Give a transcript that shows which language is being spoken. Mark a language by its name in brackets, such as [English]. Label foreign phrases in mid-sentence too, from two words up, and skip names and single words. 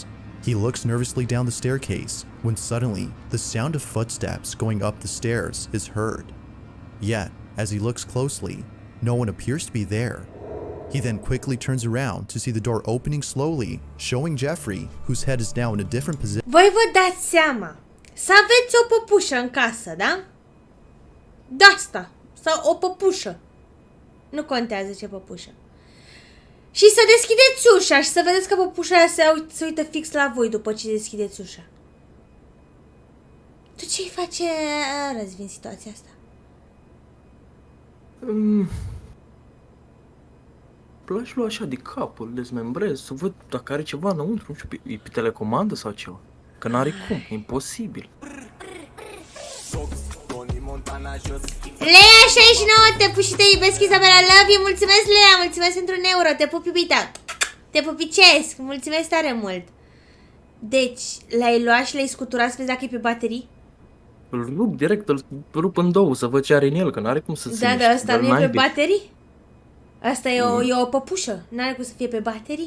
[English] He looks nervously down the staircase when suddenly the sound of footsteps going up the stairs is heard. Yet, as he looks closely, no one appears to be there. He then quickly turns around to see the door opening slowly, showing Jeffrey, whose head is now in a different position. [Romanian] Voi vă dați seama să aveți o păpușă în casă, da? De-asta. Sau o păpușă. Nu contează ce păpușă. Și să deschideți ușa și să vedeți că păpușa aia se uită fix la voi după ce deschideți ușa. Tu ce-i face Răzvi în situația asta? L-aș lua așa de cap, îl dezmembrez, să văd dacă are ceva înăuntru, nu știu, e pe telecomandă sau ceva. Că n-are cum, e imposibil. Lea 69, te pup și te iubesc, Isabela, [English] love you, [Romanian] mulțumesc Lea, mulțumesc pentru un euro, te pup iubita, te pupicesc, mulțumesc tare mult. Deci, l-ai luat și l-ai scuturat să vezi dacă e pe baterii? Îl rup direct, îl rup în două să văd ce are în el, că n-are cum să ține. Da, dar ăsta nu e pe baterii? Asta e o păpușă, n-are cum să fie pe baterii?